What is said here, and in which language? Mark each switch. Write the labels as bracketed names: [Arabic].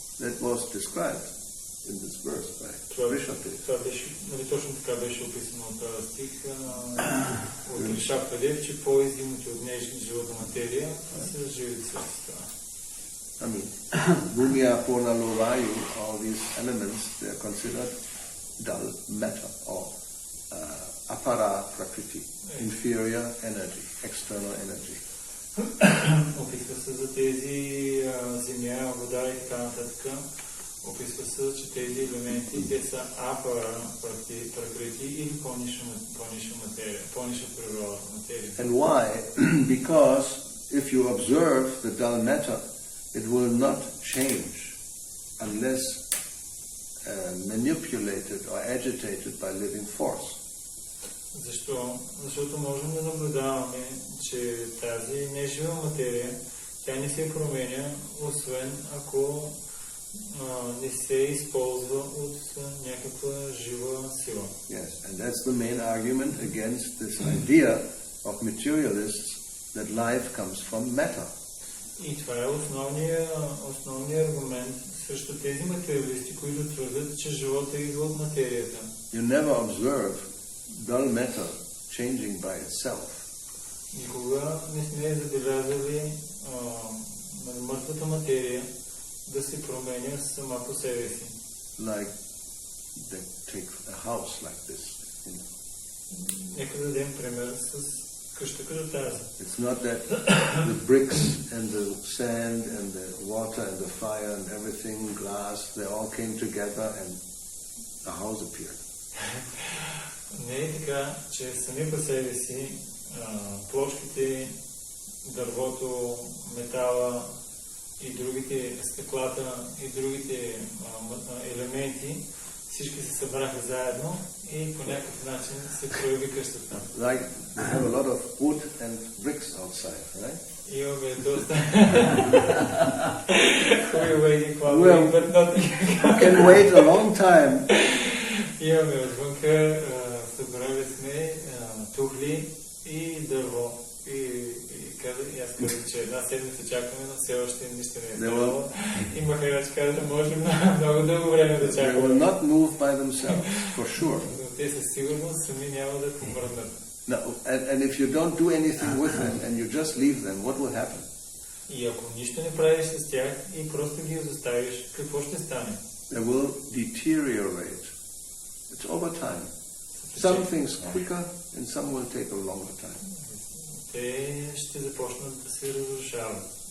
[English] That was described in this verse by Rishabdev. [Bulgarian] Това беше, нали, точно така беше описано от този стих от Ришабдев, че по-издимните от нея живата материя са живите същества. [English] I mean, Bhumya, Purna, Lovayu, all these elements, they are considered dull matter or apara prakriti, inferior energy, external energy. [Bulgarian] Описва се за тези земя, вода и така нататък. Описва се, че тези елементи, те са апара пракрати или по-ниша материя, по-ниша природа материя. [English] And why? Because if you observe the dull matter, it will not change unless manipulated or agitated by living force. [Bulgarian] Защо? Защото можем да наблюдаваме, че тази нежива материя, тя не се променя, освен ако не се използва от някаква жива сила. [English] Yes, and that's the main argument against this idea of materialists that life comes from matter. [Bulgarian] И това е основният аргумент срещу тези материалисти, които твърдят, че живота идва от материята. [English] You never observe dull matter changing by itself. [Bulgarian] Никога не сме забелязали мъртвата материя да се променя сама по себе си. [English] Like they take a house like this. [Bulgarian] Нека да дадем пример с къща като тази. [English] It's not that the bricks and the sand and the water and the fire and everything, glass, they all came together and a house appeared. [Bulgarian] Не е така, че сами по себе си плочките, дървото, метала и другите стъклата и другите елементи всички се събраха заедно и по някакъв начин се прояви къщата. [English] Like we have a lot of wood and bricks outside, right? [Bulgarian] Имаме доста хубави хвали, [English] but not... You can wait a long time. [Bulgarian] Имаме отвънка, събрали сме тухли и дърво. И аз казах, че една седмица чакаме, но все още нищо не е ставало. И Махарадж каза, може много дълго време да чакаме. [English] They will not move by themselves, for sure. [Bulgarian] Но те със сигурност сами няма да помръднат. [English] And if you don't do anything with them and you just leave them, what will happen? [Bulgarian] И ако нищо не правиш с тях и просто ги оставиш, какво ще стане? [English] They will deteriorate. It's over time. Some things quicker and some will take a longer time. [Bulgarian] Те ще започнат да се разрушават.